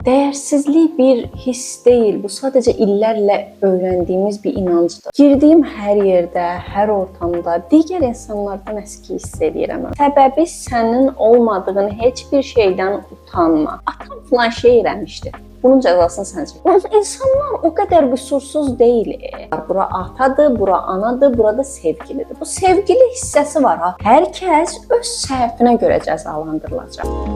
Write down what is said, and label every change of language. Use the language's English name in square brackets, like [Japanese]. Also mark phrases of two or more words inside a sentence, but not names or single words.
[Turkish] Değersizlik bir his değil, bu sadece illerle öğrendiğimiz bir inancdır. [Azerbaijani] Girdiyim her yerde, her ortamda digər insanlardan əski hiss edirəm. Səbəbi sənin olmadığın heç bir şeydən utanma. Atam filan şey eləmişdi. Bunun cəzasını sən çək. İnsanlar o qədər qüsursuz deyil. Bura atadır, bura anadır, burada sevgilidir. Bu sevgili hissəsi var ha. Hər kəs öz səhvinə görə cəzalandırılacaq.